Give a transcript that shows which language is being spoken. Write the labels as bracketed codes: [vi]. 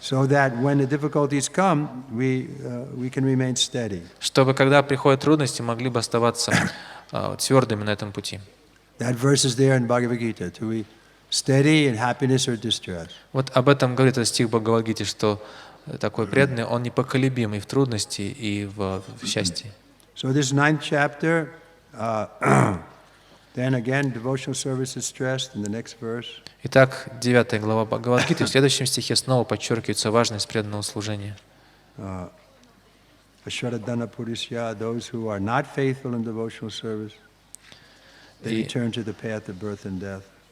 [en] so that when the difficulties come, we can remain steady. [ru] чтобы когда приходят трудности, могли бы оставаться твердыми на этом пути. [en] That verse is there in Bhagavad Gita, to be steady in happiness or distress. [ru] Вот об этом говорит этот стих Бхагавад-гиты, что такой преданный, он непоколебимый в трудности и в счастье. [en] So this 9th chapter, then again, devotional service is stressed in the next verse. [ru] Итак, 9 глава Бхагавад-гиты, в следующем стихе снова подчеркивается важность преданного служения. [en] Ashwaradhana Purishya, those who are not faithful in devotional service, they return to the path of birth and death.